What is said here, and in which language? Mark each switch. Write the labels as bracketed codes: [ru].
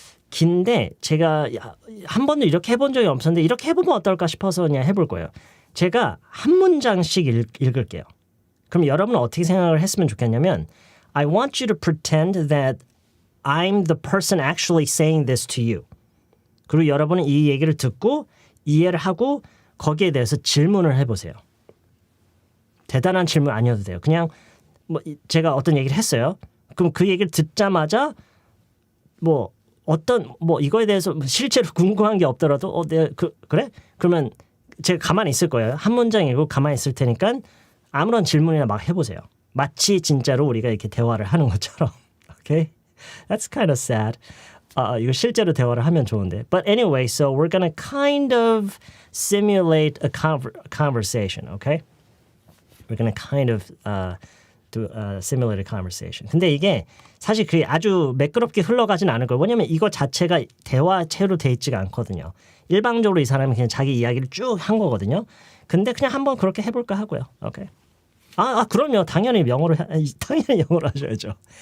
[ko] 긴데 제가 한 번도 이렇게 해본 적이 없었는데 이렇게 해보면 어떨까 싶어서 그냥 해볼 거예요. 제가 한 문장씩 읽을게요. 그럼 여러분은 어떻게 생각을 했으면 좋겠냐면 [en] I want you to pretend that I'm the person actually saying this to you. [ko] 그리고 여러분은 이 얘기를 듣고 이해를 하고 거기에 대해서 질문을 해보세요. 대단한 질문 아니어도 돼요. 그냥 뭐 제가 어떤 얘기를 했어요. 그럼 그 얘기를 듣자마자 뭐 어떤 뭐 이거에 대해서 실제로 궁금한 게 없더라도 내가 그래? 그러면 제가 가만히 있을 거예요. 한 문장 읽고 가만히 있을 테니까 아무런 질문이나 막 해보세요. 마치 진짜로 우리가 이렇게 대화를 하는 것처럼. [en] Okay? That's kind of sad. [ko] 이거 실제로 대화를 하면 좋은데. [en] But anyway, so we're going to kind of simulate a conversation, okay? We're going to kind of do simulate a conversation. [ko] 근데 이게 사실 그게 아주 매끄럽게 흘러가진 않을 거예요. 왜냐면 이거 자체가 대화체로 돼 있지가 않거든요. 일방적으로 이 사람이 그냥 자기 이야기를 쭉 한 거거든요. 근데 그냥 한번 그렇게 해볼까 하고요. 오케이. 그럼요. 당연히 영어로 하셔야죠.